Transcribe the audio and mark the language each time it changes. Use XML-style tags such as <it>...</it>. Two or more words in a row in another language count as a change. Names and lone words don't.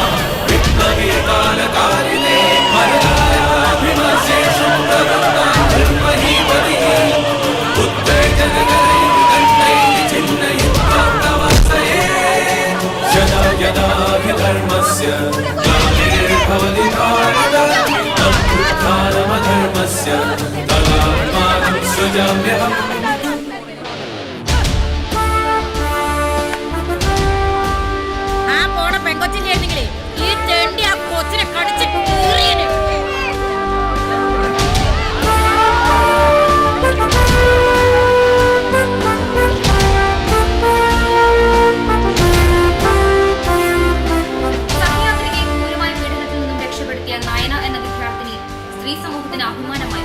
<sa>विप्लवे कालकालिने परदाराभिमर्शेषु प्रवृत्तान् ब्रह्महीपतिः उद्वेषनकरैः दण्डैः छिन्नयित्वा प्रवासये यदा यदा हि धर्मस्य ग्लानिर्भवति भारत अभ्युत्थानमधर्मस्य तदात्मानं सृजाम्यहम्</sa> <ml>പെങ്കൊച്ചിന്റെ ഈ തെണ്ടി ആ കൊച്ചിനെ കടിച്ച് കീറിയനെ. സഹയാത്രികയെ ക്രൂരമായ പീഡനത്തിൽ നിന്നും രക്ഷപ്പെടുത്തിയ നയന എന്ന വിദ്യാർത്ഥിനി സ്ത്രീ സമൂഹത്തിന് അഭിമാനമായി.</ml>